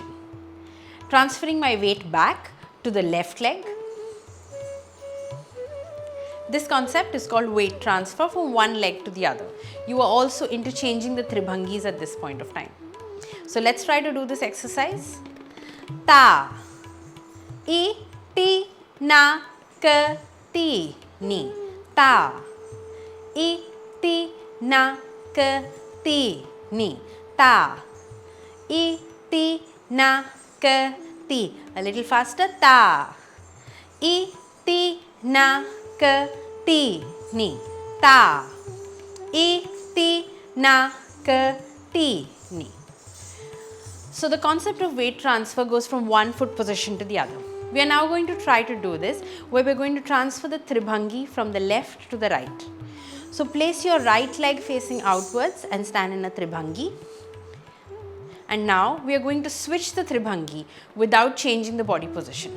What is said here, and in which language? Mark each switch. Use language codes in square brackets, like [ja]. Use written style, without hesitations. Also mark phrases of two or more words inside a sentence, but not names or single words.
[en] Transferring my weight back to the left leg. This concept is called weight transfer from one leg to the other. You are also interchanging the Tribhangis at this point of time. So let's try to do this exercise. Ta, I, ti, na, ka, ti, ni. Ta, I, ti, na, ka, ti, ni. Ta, I, ti, na, ka, ti. A little faster. Ta, I, ti, na, ka, ti, ni. Ta, I, ti, na, ka, ti, ni. So the concept of weight transfer goes from one foot position to the other. We are now going to try to do this where we are going to transfer the Tribhangi from the left to the right. So place your right leg facing outwards and stand in a Tribhangi. And now we are going to switch the Tribhangi without changing the body position.